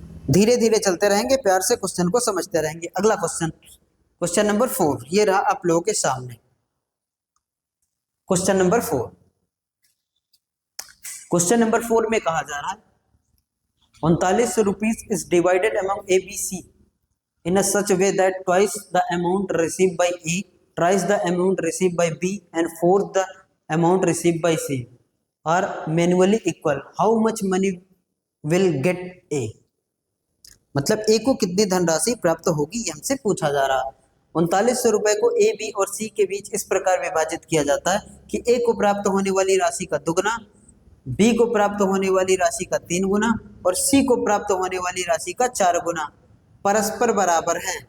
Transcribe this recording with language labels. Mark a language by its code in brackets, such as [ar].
[hi] धीरे धीरे चलते रहेंगे, प्यार से क्वेश्चन को समझते रहेंगे। अगला क्वेश्चन, क्वेश्चन नंबर 4 ये रहा आप लोगों के सामने। क्वेश्चन नंबर 4, क्वेश्चन नंबर 4 में कहा जा रहा है [en] 39 rupees is divided among ABC in a such way that twice the amount received by A, thrice the amount received by B and fourth the amount received by C are manually equal. How much money will get A? [hi] मतलब A को कितनी धनराशि प्राप्त होगी, ये हमसे पूछा जा रहा है। 3900 रुपए को A, B और C के बीच इस प्रकार विभाजित किया जाता है कि A को प्राप्त होने वाली राशि का दुगना, B को प्राप्त होने वाली राशि का 3 गुना और C को प्राप्त होने वाली राशि का 4 गुना परस्पर बराबर है।